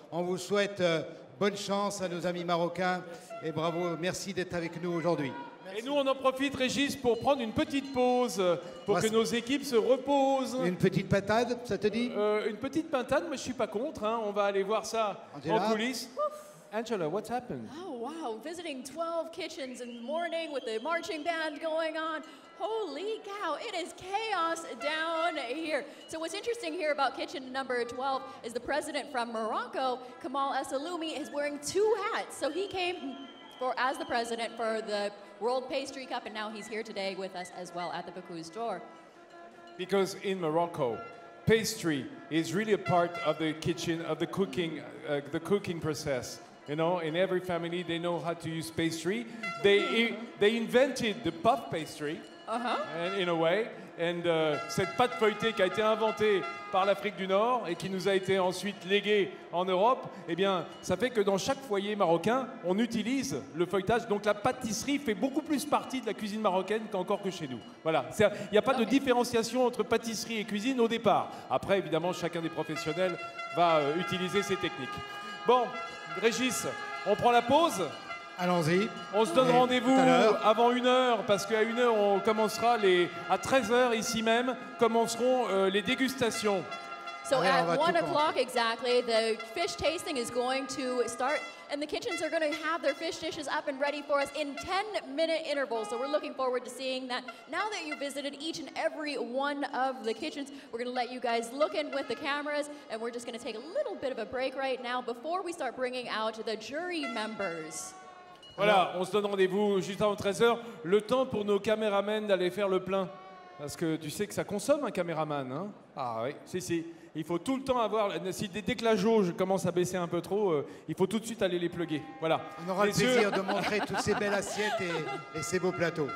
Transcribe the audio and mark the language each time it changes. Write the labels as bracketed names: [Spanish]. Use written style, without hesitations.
[French] On vous souhaite bonne chance à nos amis marocains et bravo, merci d'être avec nous aujourd'hui. Et nous, on en profite, Régis, pour prendre une petite pause, pour que nos équipes se reposent. Une petite pintade, ça te dit? Une petite pintade, mais je suis pas contre. Hein. On va aller voir ça en coulisses. [English] Angela, what's happened? Oh, wow. Visiting 12 kitchens in the morning with the marching band going on. Holy cow, it is chaos down here. So what's interesting here about kitchen number 12 is the president from Morocco, Kamal Essaloumi, is wearing 2 hats. So he came as the president for the World Pastry Cup, and now he's here today with us as well at the Bocuse d'Or. Because in Morocco, pastry is really a part of the kitchen, of the cooking process. You know, in every family, they know how to use pastry. They invented the puff pastry, in a way. And [French] cette pâte feuilletée qui a été inventée par l'Afrique du Nord et qui nous a été ensuite léguée en Europe, eh bien, ça fait que dans chaque foyer marocain, on utilise le feuilletage. Donc la pâtisserie fait beaucoup plus partie de la cuisine marocaine qu'encore que chez nous. Voilà, il n'y a pas de différenciation entre pâtisserie et cuisine au départ. Après, évidemment, chacun des professionnels va utiliser ces techniques. Bon, Régis, on prend la pause. Allons-y. On se donne rendez-vous avant 1h, parce qu'à 1h, on commencera à 13h ici même, commenceront les dégustations. [English] So at 1 o'clock exactly, the fish tasting is going to start, and the kitchens are going to have their fish dishes up and ready for us in 10-minute intervals. So we're looking forward to seeing that. Now that you visited each and every one of the kitchens, we're going to let you guys look in with the cameras, and we're just going to take a little bit of a break right now before we start bringing out the jury members. [French] Voilà, on se donne rendez-vous juste avant 13h. Le temps pour nos caméramans d'aller faire le plein. Parce que tu sais que ça consomme un caméraman. Hein? Ah oui, si. Il faut tout le temps avoir... Dès que la jauge commence à baisser un peu trop, il faut tout de suite aller les plugger. Voilà. On aura le plaisir de montrer toutes ces belles assiettes et ces beaux plateaux.